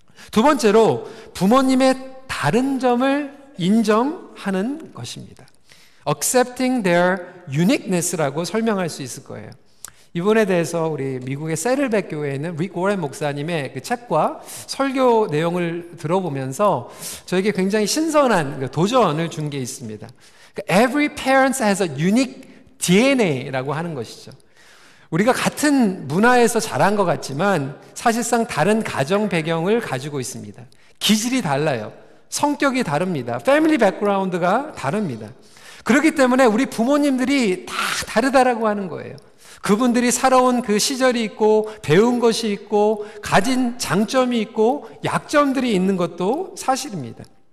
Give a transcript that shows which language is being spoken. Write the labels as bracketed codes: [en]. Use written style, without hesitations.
[ko] 두 번째로 부모님의 다른 점을 인정하는 것입니다. [en] Accepting their uniqueness [ko] 라고 설명할 수 있을 거예요. 이 부분에 대해서 우리 미국의 세를백 교회에 있는 릭 워렌 목사님의 그 책과 설교 내용을 들어보면서 저에게 굉장히 신선한 도전을 준 게 있습니다. [en] Every parent has a unique DNA [ko] 라고 하는 것이죠. 우리가 같은 문화에서 자란 것 같지만 사실상 다른 가정 배경을 가지고 있습니다. 기질이 달라요. 성격이 다릅니다. 패밀리 백그라운드가 다릅니다. 그렇기 때문에 우리 부모님들이 다 다르다라고 하는 거예요. 그분들이 살아온 그 시절이 있고 배운 것이 있고 가진 장점이 있고 약점들이 있는 것도 사실입니다.